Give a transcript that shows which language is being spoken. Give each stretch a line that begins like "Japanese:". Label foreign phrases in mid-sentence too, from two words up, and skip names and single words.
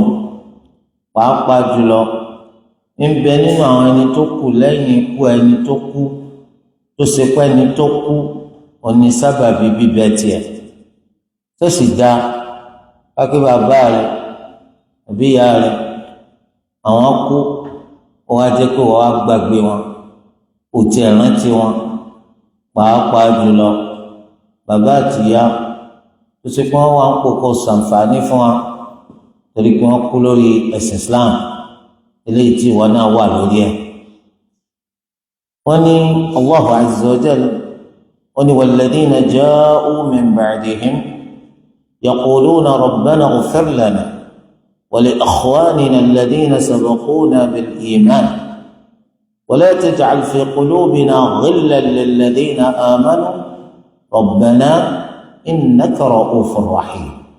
Yoruba: Pàápàá jùlọ ń bẹ nínú àwọn ẹni tó kù lẹ́yìn ikú ẹni tó kú tó ṣe pé ẹni tó kú òní sábàbí bíbẹ tiẹ̀, tó sì dá kápẹ́ bàbá rẹ̀ àbí ìyá rẹ̀ àwọn kú ó wá jẹ́ pé wọ́n wá gbàgbé wọn, kò tiẹ̀ rántí wọn. Pàápàá jùlọ bàbá àti ìyá tó ṣe pé wọ́n wá ń kókó ṣàǹfààní fún wa torí pé wọ́n kú lórí ẹ̀sìn Islam eléyìí tí ìwọ náà wà lórí ẹ̀. wọ́n ní
Arabic: الله عز وجل
Yoruba: wọ́n ní
Arabic: والذين جاءوا من بعدهم يقولون ربنا اغفر لنا ولإخواننا الذين سبقونا بالإيمان ولا تجعل في قلوبنا غلا للذين آمنوا ربنا إنك رءوف رحيم.